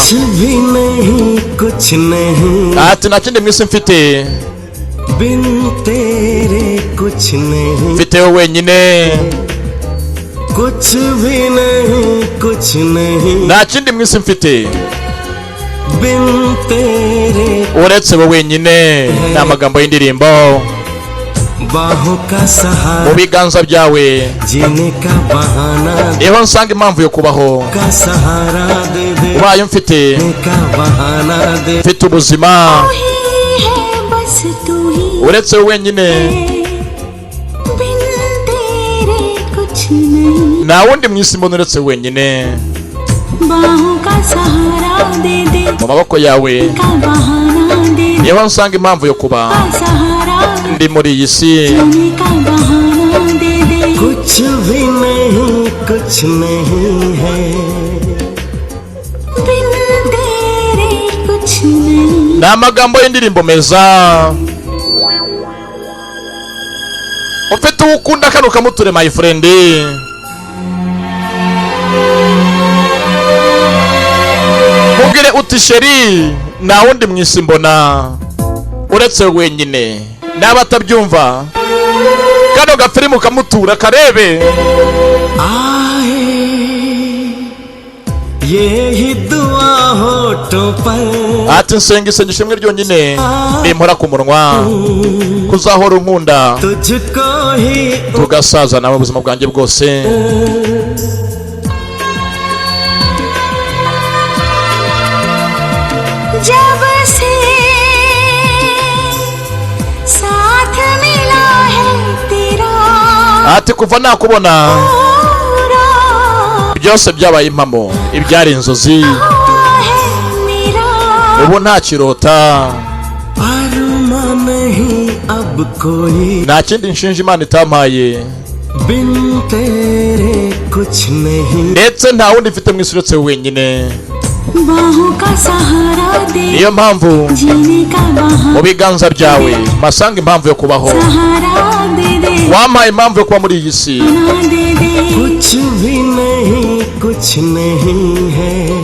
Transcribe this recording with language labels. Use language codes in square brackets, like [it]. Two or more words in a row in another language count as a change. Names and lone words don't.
[hi] कुछ भी नहीं कुछ नहीं [rw] ati nta kindi mwisi mfite [hi] बिन तेरे कुछ नहीं [rw] mfite wowe wenyine [hi] कुछ भी नहीं कुछ नहीं [rw] nta kindi mwisi mfite [hi] बिन तेरे [rw] uretse wowe wenyine ni amagambo y'indirimbo [hi] बाहों का सहारा [rw] mu biganza byawe [hi] जीने का बहाना [rw] niho nsanga impamvu yo kubaho [hi] का सहारा दे दे [rw] ubaye mfite [hi] का बहाना दे [rw] mfite ubuzima uretse wowe wenyine nta wundi mwisi mbona uretse wenyine mu maboko yawe niho nsanga impamvu yo kuba ndi muri iyi si [hi] कुछ भी नहीं कुछ नहीं है बिन तेरे कुछ नहीं [rw] ni amagambo y'indirimbo meza ufite uwo ukunda kano kamuture [en] my friend [rw] mubwire uti sheri nta wundi mwisi mbona uretse wenyine naba atabyumva kano gafirimu kamutura karebe [hi] यही दुआ होठों पर [rw] ati nsenga isengesho rimwe ryonyine nimpora ku munwa kuzahora unkunda [hi] तुझको ही [rw] tugasaza nawe ubuzima bwanjye bwose [hi] जब से साथ मिला है तेरा [rw] ati kuva nakubona byose byabaye impamo ibyari inzozi ubu nta kirota nta kindi nshinja imana itampaye ndetse nta wundi mfite mu isi uretse wenyine niyo mpamvu mu biganza byawe masanga impamvu yo kubaho wampaye impamvu yo kuba muri iyi si [hi] कुछ भी नहीं कुछ नहीं है